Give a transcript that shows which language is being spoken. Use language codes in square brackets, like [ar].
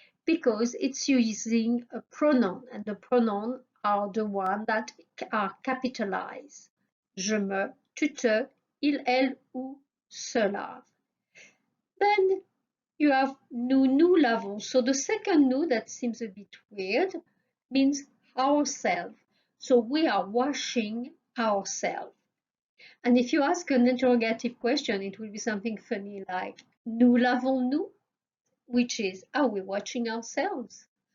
[en] Because it's using a pronoun, and the pronouns are the ones that are capitalized. [fr] Je me, tu te, il, elle ou se lave. [en] Then you have [fr] nous lavons. [en] So the second nous that seems a bit weird means ourselves. So we are washing ourselves. And if you ask an interrogative question, it will be something funny like [fr] nous lavons-nous, [en] which is are we washing ourselves?